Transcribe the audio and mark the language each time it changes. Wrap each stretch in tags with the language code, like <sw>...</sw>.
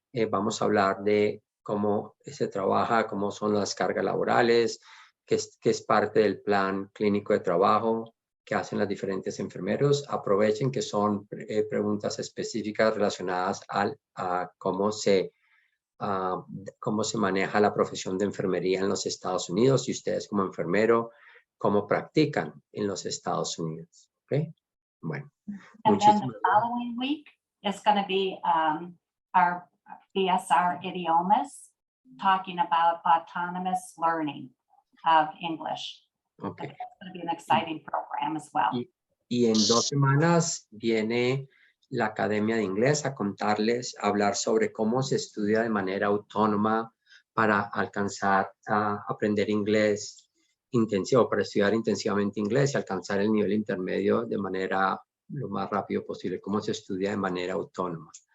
<es>Vamos a hablar de cómo se trabaja, cómo son las cargas laborales, que es parte del plan clínico de trabajo que hacen los diferentes enfermeros. Aprovechen que son preguntas específicas relacionadas a cómo se maneja la profesión de enfermería en los Estados Unidos y ustedes como enfermero, cómo practican en los Estados Unidos. ¿Ok? Bueno.</es> <en>And then the following week is going to be our BSR idiomas, talking about autonomous learning of English. Okay. It's going to be an exciting program as well.</en> <es>Y en 2 semanas viene la Academia de Inglés a hablar sobre cómo se estudia de manera autónoma para alcanzar a aprender inglés intensivo, para estudiar intensivamente inglés y alcanzar el nivel intermedio de manera lo más rápido posible, cómo se estudia de manera autónoma.</es>